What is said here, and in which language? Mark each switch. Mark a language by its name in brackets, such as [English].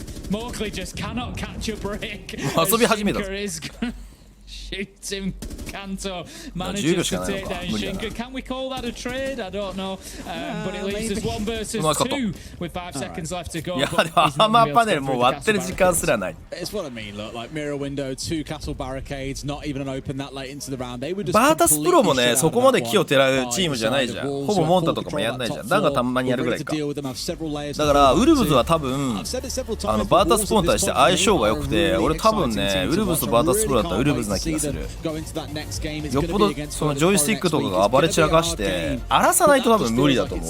[English] Mowgli just cannot catch a break. [Japanese] 遊び始めたぞ。 [English] Shoots him, Kanto manages to take down Shinka. Can we call that a trade? I don't know. But it leaves us 1 versus 2 with 5 seconds left to go. [Japanese] いやでもアーマーパネルもう割ってる時間すらない。 [English] It's what I mean. Look, like mirror window, 2 castle barricades, not even an open that late into the round. They were just [Japanese] バータスプロもね、そこまで木をてらうチームじゃないじゃん。ほぼモンタとかもやんないじゃん。だがたまにやるぐらいか。だからウルブズは多分バータスプロに対して相性が良くて、俺多分ね、ウルブズとバータスプロだったらウルブズな気がする。よっぽどそのジョイスティックとかが暴れ散らかして荒らさないと多分無理だと思う。